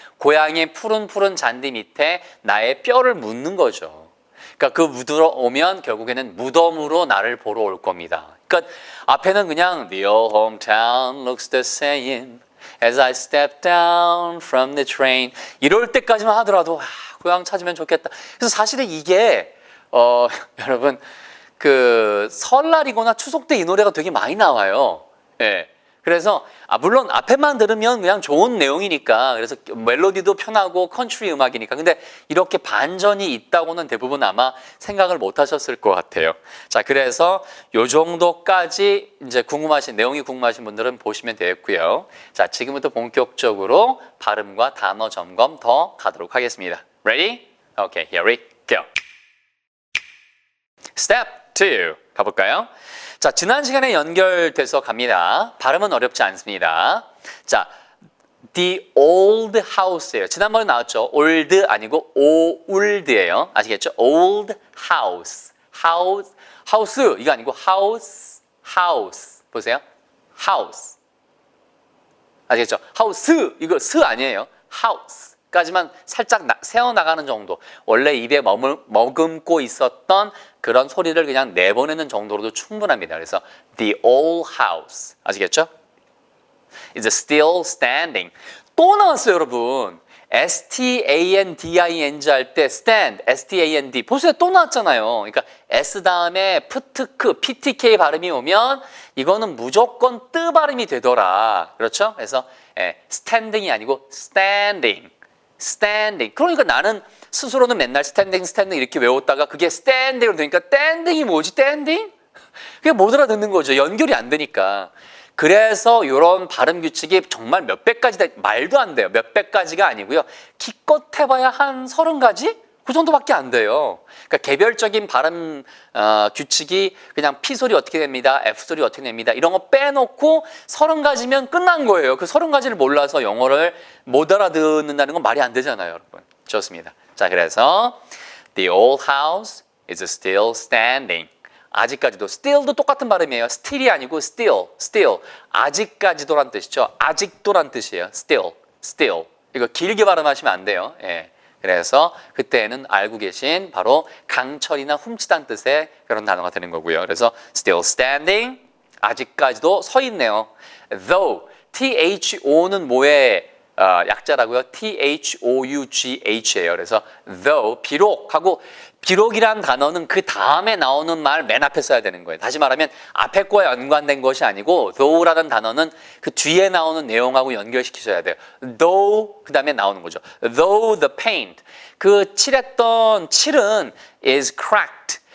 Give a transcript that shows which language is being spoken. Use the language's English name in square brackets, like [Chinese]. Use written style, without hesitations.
[Korean] 고향의 푸른 푸른 잔디 밑에 나의 뼈를 묻는 거죠. 그러니까 그 묻으러 오면 결국에는 무덤으로 나를 보러 올 겁니다. 그러니까 앞에는 그냥 [English] The old hometown looks the same as I step down from the train. [Korean] 이럴 때까지만 하더라도 고향 찾으면 좋겠다. 그래서 사실은 이게 여러분 그 설날이거나 추석 때 이 노래가 되게 많이 나와요. 예. 그래서 물론 앞에만 들으면 그냥 좋은 내용이니까 그래서 멜로디도 편하고 컨트리 음악이니까 근데 이렇게 반전이 있다고는 대부분 아마 생각을 못 하셨을 것 같아요. 자, 그래서 요 정도까지 이제 내용이 궁금하신 분들은 보시면 되겠고요. 자, 지금부터 본격적으로 발음과 단어 점검 더 가도록 하겠습니다. [English] Ready? Okay, here we go. [Korean] Step 2 가볼까요? 자, 지난 시간에 연결돼서 갑니다. 발음은 어렵지 않습니다. 자, [English] the old house예요. [Korean] 지난번에 나왔죠. old 아니고 old예요. 아시겠죠? [English] old house. [Korean] house 이거 아니고 house. 보세요. house. 아시겠죠? house 이거 스 아니에요. [English] house. [Korean] 까지만 살짝 새어나가는 정도. 원래 입에 머금고 있었던 그런 소리를 그냥 내보내는 정도로도 충분합니다. 그래서 [English] the old house. [Korean] 아시겠죠? [English] is still standing. [Korean] 또 나왔어요, 여러분. S-T-A-N-D-I-N-G 할 때 stand, S-T-A-N-D. 보세요, 또 나왔잖아요. 그러니까 S 다음에 프트크, PTK 발음이 오면 이거는 무조건 뜨 발음이 되더라. 그렇죠? 그래서 standing이 아니고 standing. 그러니까 나는 스스로는 맨날 standing 이렇게 외웠다가 그게 standing으로 되니까 standing이 뭐지? standing? 그게 못 알아듣는 거죠. 연결이 안 되니까. 그래서 이런 발음 규칙이 정말 몇백 가지 말도 안 돼요. 몇백 가지가 아니고요. 기껏 해봐야 한 30가지? 그 정도밖에 안 돼요. 그러니까 개별적인 발음 규칙이 그냥 P 소리 어떻게 됩니다. F 소리 어떻게 됩니다. 이런 거 빼놓고 30가지면 끝난 거예요. 그 30가지를 몰라서 영어를 못 알아듣는다는 건 말이 안 되잖아요, 여러분. 좋습니다. 자, 그래서 [English] the old house is still standing. [Korean] 아직까지도 still도 똑같은 발음이에요. still이 아니고 still. 아직까지도란 뜻이죠. 아직도란 뜻이에요. still. 이거 길게 발음하시면 안 돼요. 예. 그래서 그때는 알고 계신 바로 강철이나 훔치다는 뜻의 그런 단어가 되는 거고요. 그래서 [English] still standing, [Korean] 아직까지도 서 있네요. though, THO는 뭐의 약자라고요. THOUGH예요. 그래서 though, 비록 하고 비록이란 단어는 그 다음에 나오는 말 맨 앞에 써야 되는 거예요. 다시 말하면 앞에 거에 연관된 것이 아니고 though라는 단어는 그 뒤에 나오는 내용하고 연결시키셔야 돼요. though 그 다음에 나오는 거죠. [English] though the paint [Korean] 그 칠했던 칠은 [English] is cracked.